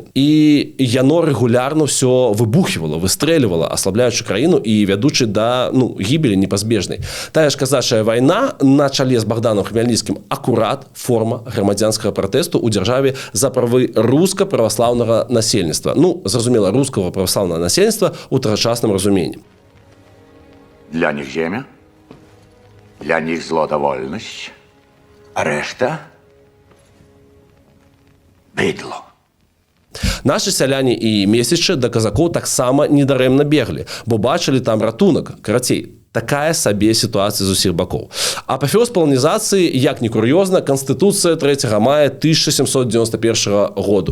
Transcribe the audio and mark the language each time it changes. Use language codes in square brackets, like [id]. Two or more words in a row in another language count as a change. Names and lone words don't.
[be] І яно рэгулярна ўсё выбухівала, выстрэльвала, аслабляючы краіну і вядучы да гібелі непазбежнай. Тая ж казачая вайна на чале з Богданом Хмельніцкім акурат форма грамадзянскага пратэсту ў дзяржаве за правы руска-праваслаўнага насельніцтва. Зразумела, рускага праваслаўнага насельніцтва ў тагачасным разуменні. Для них земля, для них злота вольнасць, а рэшта быдло. Нашы сяляне і месячы да казакоў таксама недарэмна беглі, бо бачылі там ратунак. Карацей, такая сабе сітуацыя з усіх бакоў. Апафеоз паланізацыі, як ні кур'ёзна, Канстытуцыя 3 мая 1791 году.